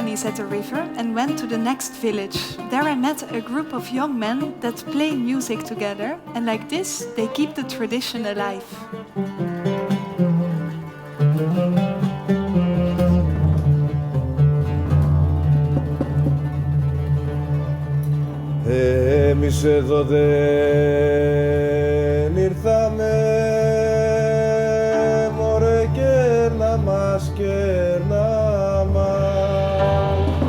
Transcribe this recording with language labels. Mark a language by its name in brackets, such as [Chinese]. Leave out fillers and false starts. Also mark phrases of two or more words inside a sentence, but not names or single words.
[English] at the river and went to the next village. There I met a group of young men that play music together, and like this, they keep the tradition alive. [Greek] Εμείς εδώ δεν ήρθαμε, μωρέ, κέρνα μας, κέρνα μας.